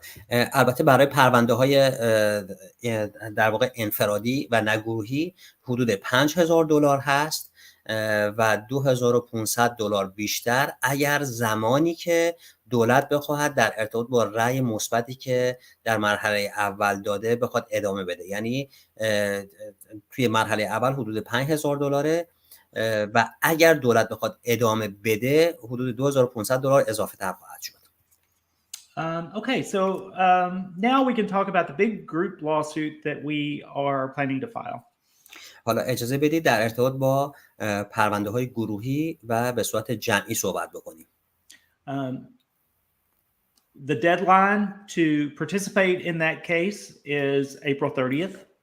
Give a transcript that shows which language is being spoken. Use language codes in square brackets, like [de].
[fa] البته برای پرونده های در واقع انفرادی و نگروهی حدود $5,000 هست و $2,500 بیشتر اگر زمانی که دولت بخواهد در ارتباط با رأی مثبتی که در مرحله اول داده بخواد ادامه بده. یعنی توی مرحله اول حدود $5,000 و اگر دولت بخواد ادامه بده حدود $2,500 اضافه تر خواهد شد. [en] Okay, so now we can talk about the big group lawsuit that we are planning to file. [fa] حالا اجازه بدید در ارتباط با پرونده های گروهی و به صورت جمعی صحبت بکنیم. [en] The deadline to participate in that case is April 30th.